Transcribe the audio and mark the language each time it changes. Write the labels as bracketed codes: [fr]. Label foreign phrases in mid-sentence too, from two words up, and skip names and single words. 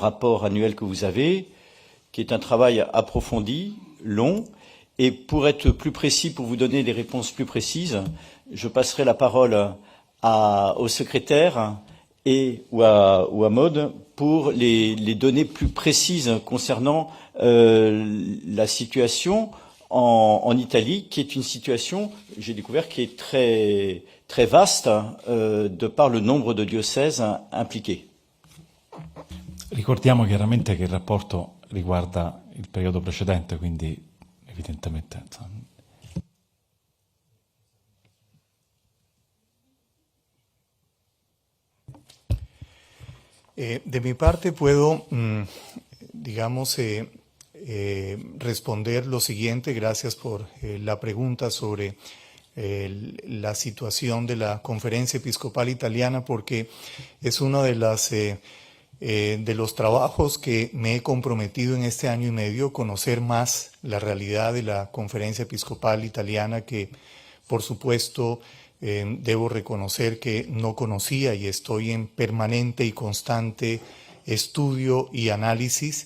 [fr] rapport annuel que vous avez, qui est un travail approfondi, long, et pour être plus précis, pour vous donner des réponses plus précises, je passerai la parole au secrétaire ou à Maud pour les données plus précises concernant la situation en Italie, qui est une situation, j'ai découvert, qui est très, très vaste de par le nombre de diocèses impliqués. [it] Ricordiamo chiaramente che il rapporto riguarda il periodo precedente, quindi evidentemente insomma. [es] De mi parte puedo, digamos, responder lo siguiente. Gracias por la pregunta sobre la situación de la Conferencia Episcopal Italiana, porque es uno de los trabajos que me he comprometido en este año y medio, conocer más la realidad de la Conferencia Episcopal Italiana, que por supuesto debo reconocer que no conocía, y estoy en permanente y constante estudio y análisis.